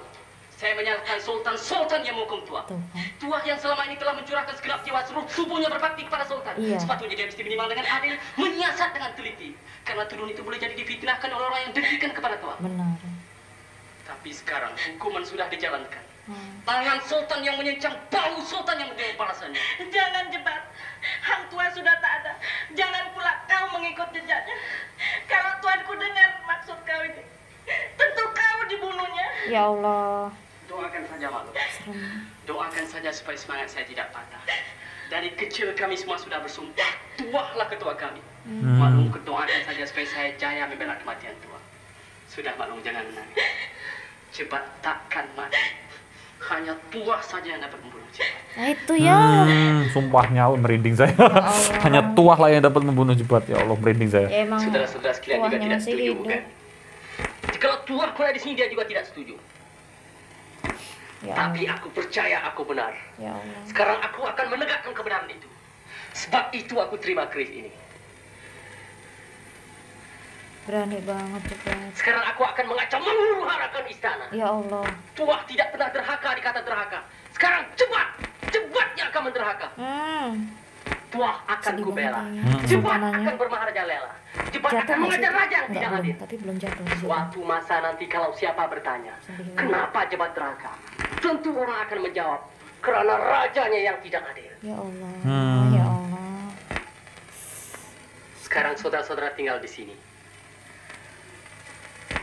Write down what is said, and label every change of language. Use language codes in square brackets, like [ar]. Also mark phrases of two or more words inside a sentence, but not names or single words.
[ms] Saya menyalahkan Sultan yang menghukum Tuah. Tuah yang selama ini telah mencurahkan segenap jiwa seluruh tubuhnya berbakti kepada Sultan. [id] Iya. [ms] Sepatutnya dia mesti menimbang dengan adil, menyiasat dengan teliti. Karena turun itu boleh jadi difitnahkan oleh orang yang dengkikan kepada Tuah. [id] Benar. [ms] Tapi sekarang hukuman sudah dijalankan. Tangan Sultan yang menyincang, bau Sultan yang menjawab balasannya. Jangan Jebat. Hang Tuah sudah tak ada. Jangan pula kau mengikut jejaknya. Kalau tuanku dengar maksud kau ini, tentu kau dibunuhnya. [id] Ya Allah. [ms] Doakan saja, Maklum. Doakan saja supaya semangat saya tidak patah. Dari kecil kami semua sudah bersumpah, Tuahlah ketua kami. Maklum, doakan saja supaya saya jaya membela kematian Tuah. Sudah, Maklum, jangan menangis. Jebat takkan mati. Hanya Tuah saja yang dapat membunuh Jebat. [id] Nah itu ya. Sumpahnya merinding saya. Hanya Tuah lah yang dapat membunuh Jebat. Ya Allah, merinding saya. Ya emang. [ms] Saudara-saudara sekalian juga [id] Tuahnya [ms] tidak [id] masih [ms] setuju, [id] hidup. [ms] bukan? Kalau Tuah berada di sini, dia juga tidak setuju. [id] Ya [ms] Tapi [id] Allah. [ms] aku percaya aku benar. [id] Ya Allah. [ms] Sekarang aku akan menegakkan kebenaran itu. Sebab itu aku terima keris ini. [id] Berani banget Jebat. [ms] Sekarang aku akan mengacau menghuru-harakan istana. [id] Ya Allah. [ms] Tuah tidak pernah derhaka dikata derhaka. Sekarang Jebat yang akan menderhaka. Tuah akan [id] Sedih [ms] kubela. [id] banget ya. [ms] Jebat [id] Sultananya. [ms] akan bermaharajalela. Jebat [id] Jatuh [ms] akan [id] nggak [ms] mengajar [id] sih? [ms] raja yang [id] Nggak, [ms] tidak [id] belum. [ms] adil. [id] Tapi belum jatuh. Jebat. [ms] Suatu masa nanti kalau siapa bertanya, [id] Sedih banget. [ms] kenapa Jebat derhaka? Tentu orang akan menjawab, karena rajanya yang tidak adil. [id] Ya Allah. Ya Allah. [ms] Sekarang saudara-saudara tinggal di sini.